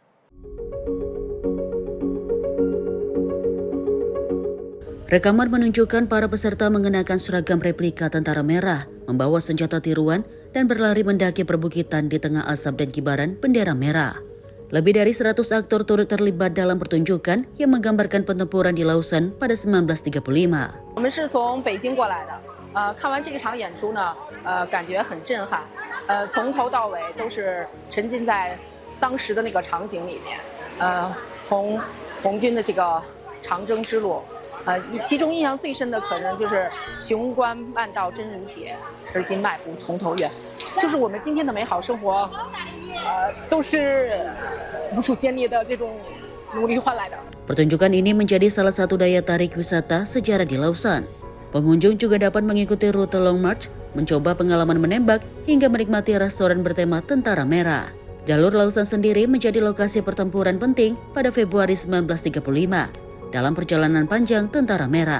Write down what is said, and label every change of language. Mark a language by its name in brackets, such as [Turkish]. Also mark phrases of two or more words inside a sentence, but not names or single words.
[Indonesian] Rekaman menunjukkan para peserta mengenakan seragam replika Tentara Merah, membawa senjata tiruan, dan berlari mendaki perbukitan di tengah asap dan kibaran bendera merah. Lebih dari 100 aktor turut terlibat dalam pertunjukan yang menggambarkan pertempuran di Lausan pada 1935. [Chinese] 我们是从北京过来的，看完这一场演出呢，感觉很震撼，从头到尾都是沉浸在当时的那个场景里面，从红军的这个长征之路，其中印象最深的可能就是雄关漫道真如铁，而今迈步从头越，就是我们今天的美好生活，都是无数先烈的这种努力换来的。 [Indonesian] Pertunjukan ini menjadi salah satu daya tarik wisata sejarah di Lausan. Pengunjung juga dapat mengikuti rute Long March, mencoba pengalaman menembak, hingga menikmati restoran bertema Tentara Merah. Jalur Lausan sendiri menjadi lokasi pertempuran penting pada Februari 1935 dalam perjalanan panjang Tentara Merah.